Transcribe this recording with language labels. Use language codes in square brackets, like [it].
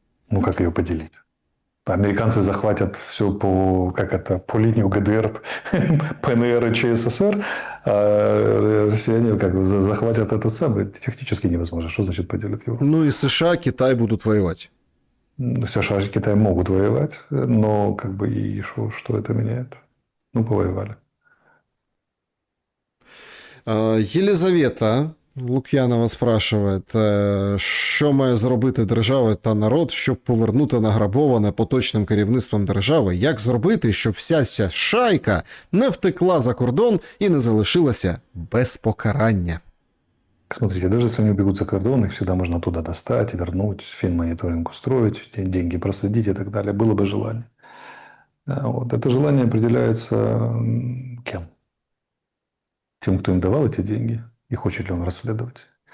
[ru] Ну, как ее поделить? Американцы захватят все по линии ГДР, ПНР и ЧССР, а россияне захватят этот самый. Технически невозможно. Что значит поделят Европу? Ну и США, Китай будут воевать. США и Китай могут воевать, но и что это меняет? Ну, повоевали. [uk] Єлизавета Лук'янова спрашиває, що має зробити держава та народ, щоб повернути награбоване поточним керівництвом держави? Як зробити, щоб вся ця шайка не втекла за кордон і не залишилася без покарання? [ru] Смотрите, даже если они убегут за кордон, их всегда можно оттуда достать, вернуть, финмониторинг устроить, деньги проследить и так далее. Было бы желание. Вот. Это желание определяется кем? Тем, кто им давал эти деньги, и хочет ли он расследовать.